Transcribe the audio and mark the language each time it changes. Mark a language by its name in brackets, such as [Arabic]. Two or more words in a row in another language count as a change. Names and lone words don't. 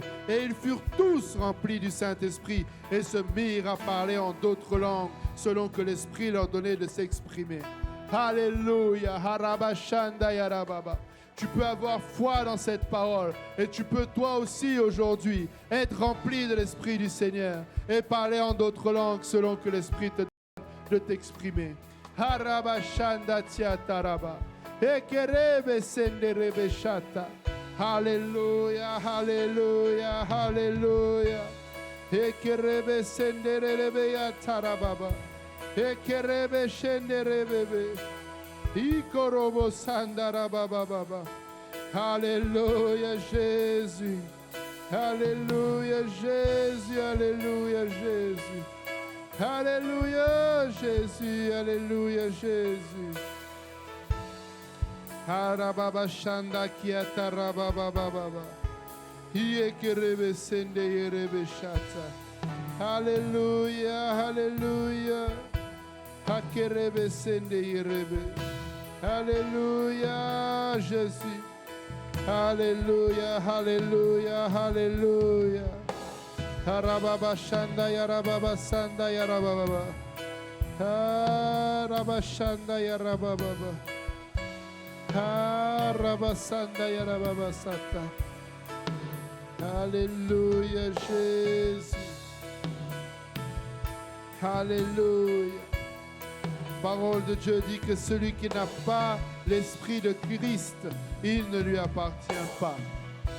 [French] Et ils furent tous remplis du Saint-Esprit et se mirent à parler en d'autres langues, selon que l'Esprit leur donnait de s'exprimer. Alléluia. Harabashanda yarababa. Tu peux avoir foi dans cette parole et tu peux toi aussi aujourd'hui être rempli de l'Esprit du Seigneur et parler en d'autres langues selon que l'Esprit te donne de t'exprimer. Harabashanda tiataraba. Ekerebe senderebe shata. Alléluia, alléluia, alléluia. Ekerebe senderebe yatarababa. Ekerebe shenderebebe. Ikorobo sandarababa. Alléluia, Jésus. Alléluia, Jésus. Alléluia, Jésus. Alléluia, Jésus. Alléluia, Jésus. Harababa shanda kiata rababa baba. Yekerebe sende yerebe shata. Alléluia, alléluia. Hakerebe sende yerebe. Alléluia, Jésus. Alléluia, alléluia, alléluia. Harababa shanda yarababa sanda yarababa. Harabashanda yarababa. Harabasanda yarababa sata. Alléluia, Jésus. Alléluia. Parole de Dieu dit que celui qui n'a pas l'Esprit de Christ, il ne lui appartient pas.